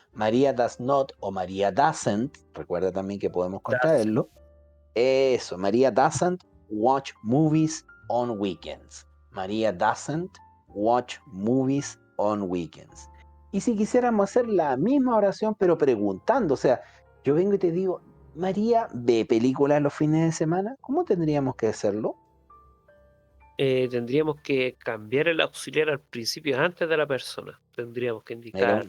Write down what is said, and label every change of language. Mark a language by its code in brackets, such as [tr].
[en] María does not o María doesn't. [es] Recuerda también que podemos contraerlo. Eso. [en] María doesn't watch movies on weekends. María doesn't watch movies on weekends. [es] Y si quisiéramos hacer la misma oración, pero preguntando, o sea, yo vengo y te digo, ¿María ve películas los fines de semana? ¿Cómo tendríamos que hacerlo? tendríamos que cambiar el auxiliar al principio, antes de la persona. Tendríamos que indicar,